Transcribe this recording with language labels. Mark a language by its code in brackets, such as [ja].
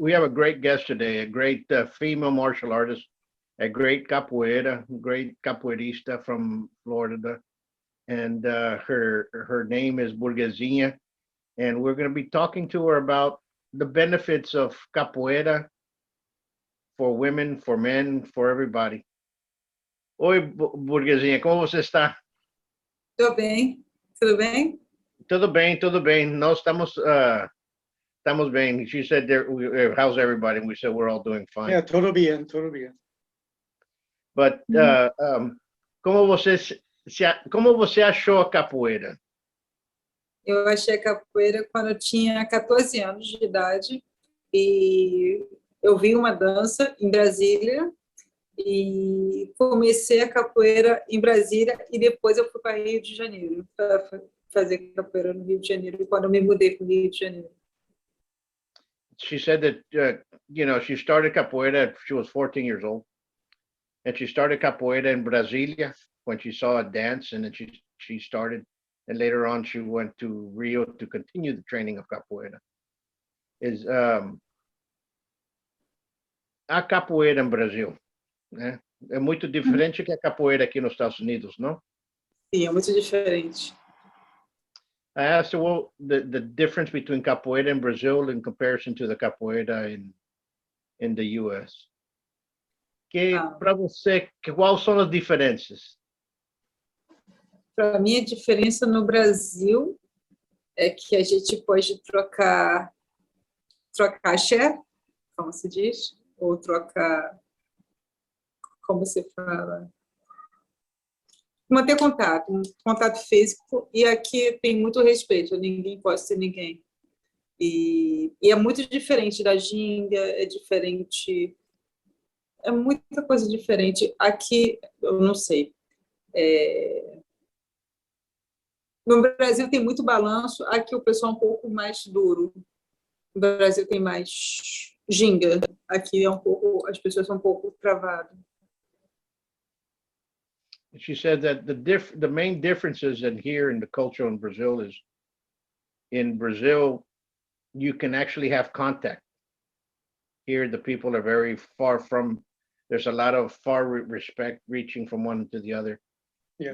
[en] We have a great guest today, a great female martial artist, a great capoeira, great capoeirista from Florida. And her name is Burguesinha. And we're going to be talking to her about the benefits of capoeira for women, for men, for everybody. [pt] Oi, Burguesinha, como você está? Tô bem. Tudo bem? Tudo bem, tudo bem. Nós estamos bem. [en] She said, how's everybody? And we said, we're all doing fine. Yeah, [es] todo bien, todo bien. [en] But [pt] como você achou a capoeira? Eu achei a capoeira quando eu tinha 14 anos de idade e eu vi uma dança em Brasília e comecei a capoeira em Brasília e depois eu fui para Rio de Janeiro para fazer capoeira no Rio de Janeiro quando eu me mudei para o Rio de Janeiro. [en] She said that she started capoeira. She was 14 years old, and she started capoeira in Brasilia when she saw a dance, and then she started. And later on, she went to Rio to continue the training of capoeira. [pt] A capoeira em Brasil, né? É muito diferente que a capoeira aqui nos Estados Unidos, não? Sim, é muito diferente. [en] I asked her, well, the difference between capoeira in Brazil in comparison to the capoeira in the US. [pt] Para você, quais são as diferenças? Para mim, a diferença no Brasil é que a gente pode trocar axé, como se diz, ou trocar, como se fala, manter contato físico, e aqui tem muito respeito, ninguém pode ser ninguém. E é muito diferente da ginga, é diferente, é muita coisa diferente. Aqui, eu não sei, no Brasil tem muito balanço, aqui o pessoal é um pouco mais duro. No Brasil tem mais ginga, aqui é um pouco, as pessoas são um pouco travadas. [en] She said that the main differences in here in the culture in Brazil is, in Brazil, you can actually have contact. Here, the people are very far from, there's a lot of far respect reaching from one to the other. Yes.